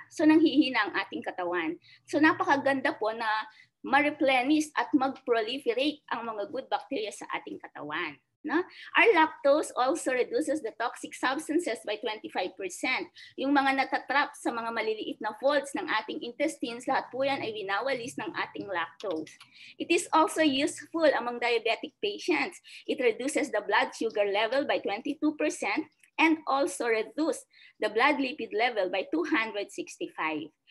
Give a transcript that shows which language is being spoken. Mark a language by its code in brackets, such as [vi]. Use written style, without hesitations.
[tl] So nanghihina ang ating katawan. So napakaganda po na ma-replenish at mag-proliferate ang mga good bacteria sa ating katawan. No? [en] Our lactose also reduces the toxic substances by 25%. [tl] Yung mga natatrap sa mga maliliit na folds ng ating intestines, lahat po yan ay winawalis ng ating lactose. [en] It is also useful among diabetic patients. It reduces the blood sugar level by 22%. and also reduce the blood lipid level by 265.